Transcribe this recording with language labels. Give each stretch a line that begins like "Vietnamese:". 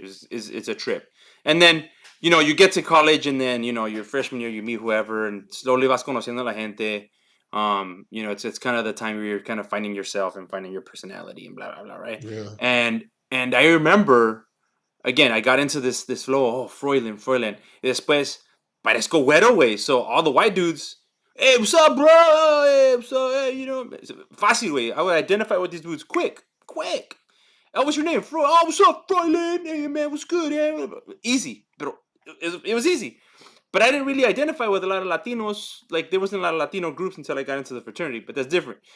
English: It's a trip. And then, you get to college and then, your freshman year you meet whoever and slowly
Spanish: vas conociendo a la gente.
English: It's kind of the time where you're kind of finding yourself and finding your personality and blah blah blah, right? Yeah, And I remember again, I got into this flow. Oh, Froilan, Froilan.
Spanish: Y después, parezco güero, güey.
English: So all the white dudes, hey, what's up, bro? Hey, what's up? Hey,
Spanish: fácil, güey.
English: I would identify with these dudes quick, quick. Oh, what's your name? Oh, what's up, Froilan? Hey, man, what's good? Yeah? Easy, but it was easy. But I didn't really identify with a lot of Latinos. Like there wasn't a lot of Latino groups until I got into the fraternity, but that's different.